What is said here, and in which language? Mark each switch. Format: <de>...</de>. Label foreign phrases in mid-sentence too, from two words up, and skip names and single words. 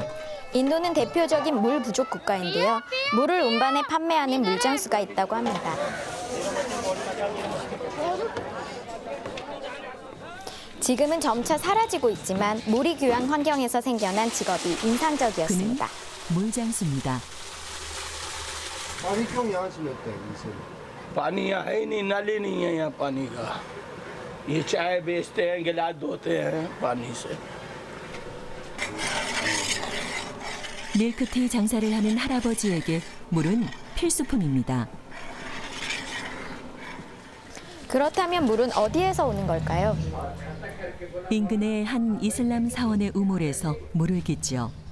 <ko>인도는 대표적인 물 부족 국가인데요. 물을 운반해 판매하는 물장수가 있다고 합니다. 지금은 점차 사라지고 있지만 물이 귀한 환경에서 생겨난 직업이 인상적이었습니다. 그는 물장수입니다.</ko> <hi>पानी क्यों यहाँ से लेते हैं इनसे? पानी यहाँ है ही नहीं, नल ही नहीं है यहाँ पानी का। ये चाय बेचते हैं, गिलास धोते हैं पानी से।</hi> <ko>밀크티 장사를 하는 할아버지에게 물은 필수품입니다. 그렇다면 물은 어디에서 오는 걸까요? 인근의 한 이슬람 사원의 우물에서 물을 깃죠.</ko>